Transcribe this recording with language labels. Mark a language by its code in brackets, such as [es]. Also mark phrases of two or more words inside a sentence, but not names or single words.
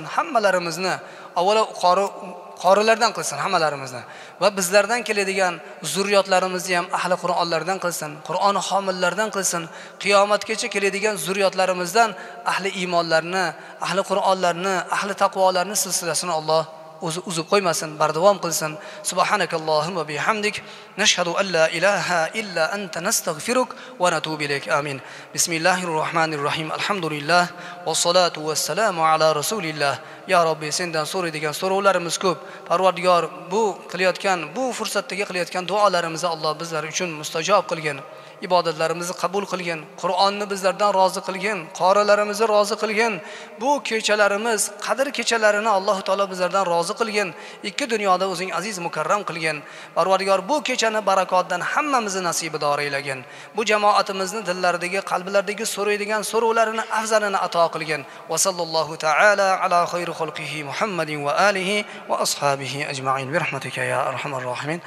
[uz] Hammalarimizni avvalo qorilardan qilsin hammalarimizni va bizlardan keladigan zurriyotlarimizni ham ahli Qur'onlardan qilsin, Qur'on homillaridan qilsin. Qiyomatgacha keladigan zurriyotlarimizdan ahli iymonlarni, ahli Qur'onlarni, ahli taqvolarni silsilasini Alloh o'zi uzib qo'ymasin, bardavom qilsin. [ar] سبحانك اللهم بحمدك، نشهد أن لا إله إلا أنت نستغفرك ونتوب إليك. [uz] Amin. [ar] بسم الله الرحمن الرحيم. الحمد لله والصلاة والسلام على رسول الله. يا ربي, [uz] sendan so'raydigan so'rovlarimiz ko'p. Parvardigor, bu qilayotgan, bu fursatdagi qilayotgan duolarimizni Alloh bizlar uchun mustajob qilgin. Ibodatlarimizni qabul qilgin. Qur'onni bizlardan rozi qilgin. Qorilarimizni rozi qilgin. Bu kechalarimiz, qadr kechalarini Alloh taolo bizlardan rozi qilgin. Ikki dunyoda o'zing aziz mukarram qilgin. Parvardigor, bu kechani barakotdan hammamizni nasibador aylagin. Bu jamoatimizni dillaridagi, qalblaridagi so'raydigan so'rovlarini afzalini ato qilgin. [ar] وصلى الله تعالى على خير خلقه محمد وآله وأصحابه أجمعين برحمتك يا أرحم الراحمين.